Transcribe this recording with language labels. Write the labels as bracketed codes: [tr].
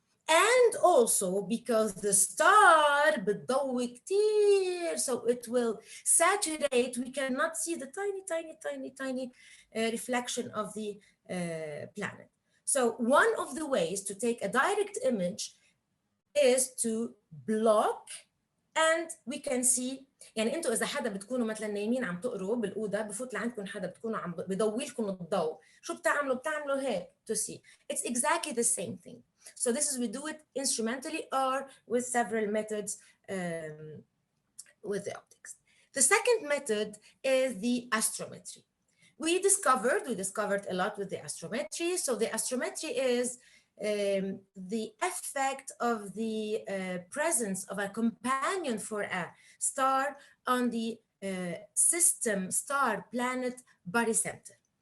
[en] And also because the star [ar] بتضوي كتير, [en] so it will saturate, we cannot see the tiny reflection of the planet. So one of the ways to take a direct image is to block, and we can see. [ar] يعني انتوا اذا حدا بتكونوا مثلا نايمين عم تقروا بالاوضه، بفوت لعندكم حدا بتكونوا عم بضوي لكم الضوء، شو بتعملوا هيك [en] to see. It's exactly the same thing. So this is, we do it instrumentally or with several methods with the optics. The second method is the astrometry. We discovered a lot with the astrometry. So the astrometry is the effect of the presence of a companion for a star on the system star-planet barycenter.